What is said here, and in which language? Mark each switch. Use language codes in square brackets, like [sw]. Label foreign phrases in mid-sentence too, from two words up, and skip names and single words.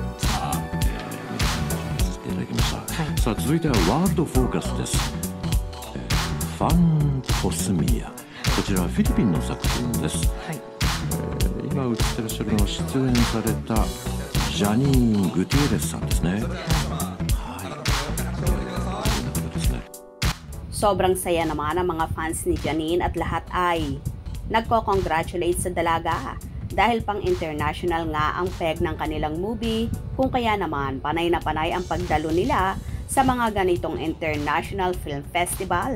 [ja] さあ、皆さんにさせていただきました。はい、さあ続いてはワールドフォーカスです。ファントスミア。こちらはフィリピンの作品です。はい、今映ってらっしゃるのは出演されたジャニーン・グティエレスさんですね。 [tl] Sobrang saya naman ang mga fans ni Janine at lahat ay nagko-congratulate sa dalaga dahil pang international nga ang peg ng kanilang movie, kung kaya naman panay na panay ang pagdalo nila sa mga ganitong [en] international film festival.